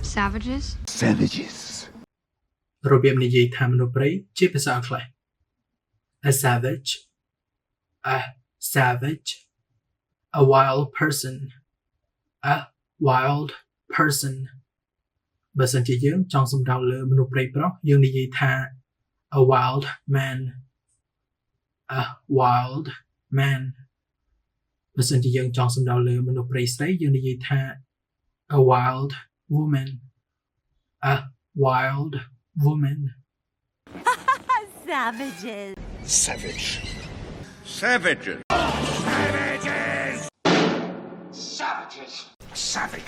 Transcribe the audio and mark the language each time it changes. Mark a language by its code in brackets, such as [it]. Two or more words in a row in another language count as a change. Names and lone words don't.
[en] Savages? Savages. [km] របៀបនិយាយថាមនុស្សព្រៃជាភាសាអង់គ្លេស [en] A savage a savage a wild person a wild person [km] បើសិនជាយើងចង់សំដៅលើមនុស្សព្រៃប្រុសយើងនិយាយថា [en] a wild man a wild man [km] បើសិនជាយើងចង់សំដៅលើមនុស្សព្រៃស្រីយើងនិយាយថា [en] a wild woman a wild woman Savages. Savage. Savages. Savages. Savage.